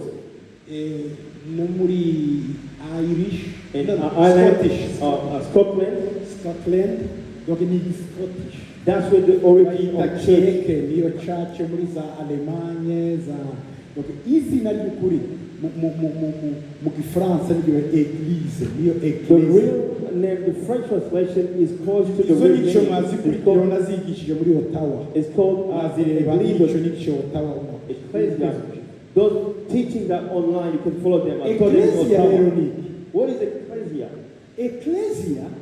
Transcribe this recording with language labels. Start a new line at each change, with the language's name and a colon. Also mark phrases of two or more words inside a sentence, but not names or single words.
Rundi: No muri Irish,
English: and Scotland,
Rundi: donc ni Scottish.
English: That's where the origin of church.
Rundi: Niyo church muri za Allemagne za, donc izina ry'ukuri mu Gifaransa niyo église, niyo église.
English: The real name, the French translation is close to the real name. It's called Ecclesia. Those teaching that online, you can follow them. What is ecclesia? Ecclesia,